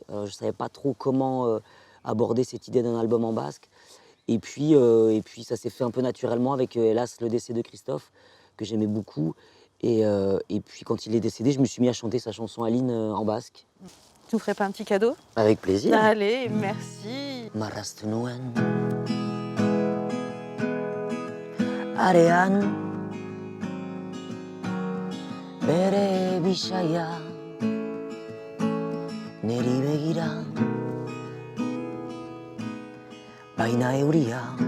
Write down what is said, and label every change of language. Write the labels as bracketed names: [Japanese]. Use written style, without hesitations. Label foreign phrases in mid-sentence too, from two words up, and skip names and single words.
[French] Je ne savais pas trop comment aborder cette idée d'un album en basque. Et puis ça s'est fait un peu naturellement avec, hélas, le décès de Christophe, que j'aimais beaucoup. Et puis quand il est décédé, je me suis mis à chanter sa chanson Aline en basque. Tu nous ferais pas un petit cadeau ? Avec plaisir. Allez, merci. [Basque] Marraztu nuen arean bere bisaia neri begira baina euria